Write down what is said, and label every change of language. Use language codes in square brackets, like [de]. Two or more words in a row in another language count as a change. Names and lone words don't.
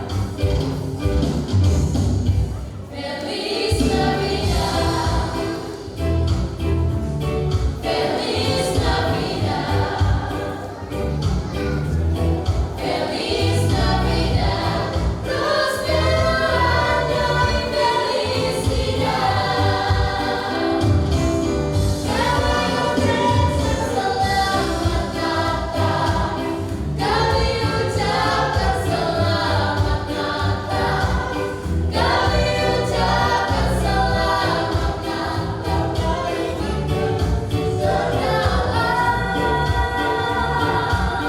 [es] Feliz Navidad, Feliz Navidad, Feliz Navidad, prospero año y felicidad. [id] Kami ucapkan selamat Natal, kami ucapkan selamat Natal, kami ucapkan selamat Natal dari pintu surga Allah.